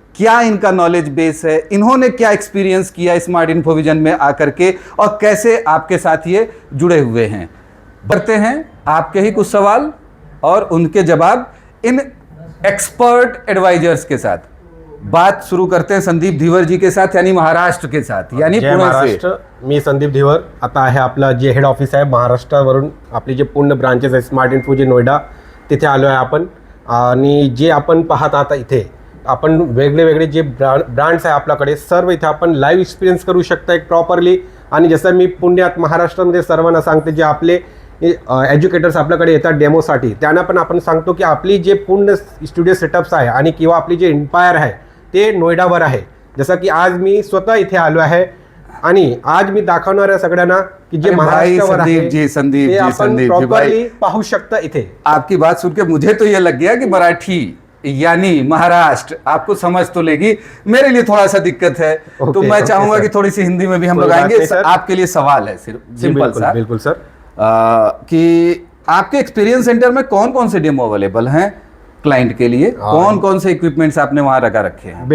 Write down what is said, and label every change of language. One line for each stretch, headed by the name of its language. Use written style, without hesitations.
Hindi: क्या इनका knowledge base है, इन्होंने क्या एक्सपीरियंस किया स्मार्ट इन्फोविजन में आकर के, और कैसे आपके साथ ये जुड़े हुए हैं। बढ़ते हैं आपके ही कुछ सवाल और उनके जवाब इन एक्सपर्ट एडवाइजर्स के साथ। बात शुरू करते हैं संदीप धीवर जी के साथ, यानी महाराष्ट्र के साथ, यानी पुणे से।
Marathi: मी संदीप धीवर, आता आहे आपलं जे हेड ऑफिस आहे महाराष्ट्रावरून आपली जे पूर्ण ब्रांचेस आहे स्मार्ट इन्फोविजन नोएडा, तिथे आलो आहे आपण। आणि जे आपण पाहत आहात इथे आपण वेगळे वेगळे जे ब्रँड्स आहे आपल्याकडे सर्व इथे आपण लाईव्ह एक्सपिरियन्स करू शकता एक प्रॉपरली। आणि जसं मी पुण्यात महाराष्ट्रामध्ये सर्वांना सांगते, जे आपले एज्युकेटर्स आपल्याकडे येतात डेमोसाठी, त्यांना पण आपण सांगतो की आपली जे पूर्ण स्टुडिओ सेटअप्स आहे आणि किंवा आपली जे इन्पायर आहे ते नोएडावर आहे। जसं की आज मी स्वतः इथे आलो आहे आणि आज मी दाखवणार आहे सगळ्यांना की जे महाराष्ट्रावर आहे
Hindi: संदीप जी
Marathi: प्रॉपरली पाहू शकता इथे।
Hindi: आपकी बात सुन के मुझे तो ये लग गया कि मराठी यानी महाराष्ट्र आपको समझ तो लेगी, मेरे लिए थोड़ा सा दिक्कत है। तो मैं चाहूंगा कि थोड़ी सी हिंदी में भी हम लोग आएंगे। आपके लिए सवाल है सिर्फ सिंपल सा, बिल्कुल सर, कि आपके एक्सपीरियंस सेंटर में कौन कौन से डेमो अवेलेबल हैं क्लाइंट के लिए, कौन कौन से इक्विपमेंट्स आपने वहां रखा रखे हैं?